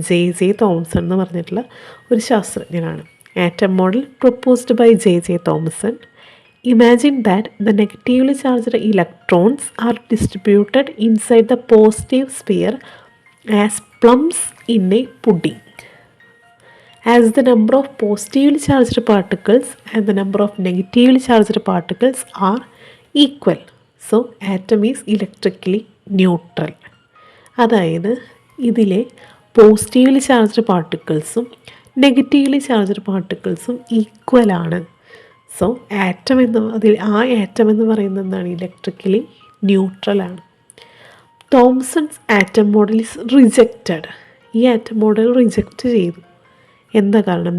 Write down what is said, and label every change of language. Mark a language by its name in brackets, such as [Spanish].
[Malayalam] J Thomson എന്ന് പറഞ്ഞിട്ടുള്ള ഒരു ശാസ്ത്രജ്ഞനാണ്. [English] Atom model proposed by J Thomson. Imagine that the negatively charged electrons are distributed inside the positive sphere as plums in a pudding. As the number of positively charged particles and the number of negatively charged particles are equal, so atom is electrically neutral. [Malayalam] അതായത് ഇതിലെ positively charged പാർട്ടിക്കിൾസും negatively charged പാർട്ടിക്കിൾസും ഈക്വലാണ്. So atom എന്ന് പറയുന്നത് എന്താണ്? Electrically ന്യൂട്രലാണ്. [English] Thomson's atom model is rejected. [Malayalam] ഈ atom model reject ചെയ്തു. എന്താ കാരണം?